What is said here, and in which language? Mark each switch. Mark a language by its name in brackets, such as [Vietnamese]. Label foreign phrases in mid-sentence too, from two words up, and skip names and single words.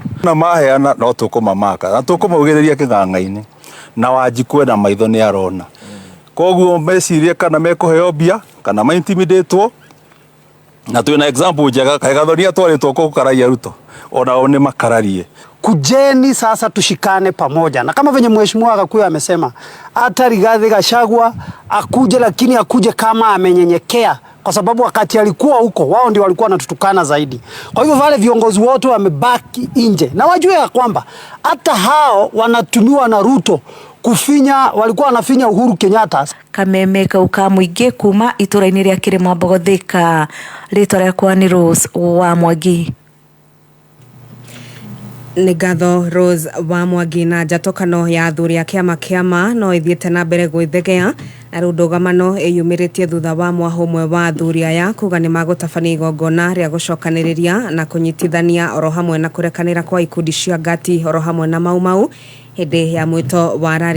[Kikuyu] Na maheana no tũkũmamaka na tũkũmaugĩrĩria kĩng'ang'a-inĩ na Wanjikũ na maitho nĩ arona. Koguo mecirie kana mekũheo mbia kana maintimidatwo, na twĩna example njega Gathoni atwarĩtwo kũu Karaia Ruto onao nĩ makararie. [Swahili] Kujeni sasa tushikane pamoja, na kama venye mheshimiwa Gakuyu amesema hata Rigathi Gachagua akuje, lakini akuje kama amenyenyekea, kwa sababu wakati alikuwa huko wao ndio walikuwa wanatutukana zaidi. Kwa hivyo wale viongozi wote wamebaki nje, na wajue ya kwamba hata hao wanatumiwa na Ruto kufinya, walikuwa wanafinya Uhuru Kenyatta. [Kikuyu] Kameme kau ka muingĩ kuma itũra-inĩ rĩa Kĩrĩma Mbogothika. Rĩtwa rĩakwa nĩ Rose wa Mwangi. Nĩ ngatho Rose wa Mwangi. Na njatũkano ya athuri a kĩama no ithiĩte na mbere gwĩthegea, na rĩu ndũgamano ĩyumĩrĩtie thutha wa mwaho ũmwe wa athuri aya kuga nĩ magũtabania igongona rĩa gũcokanĩrĩria na kũnyitithania oro hamwe na kũrekanĩra kwa ikundi cia ngati oro hamwe na Mau hĩndĩ ya mwĩto wa rari.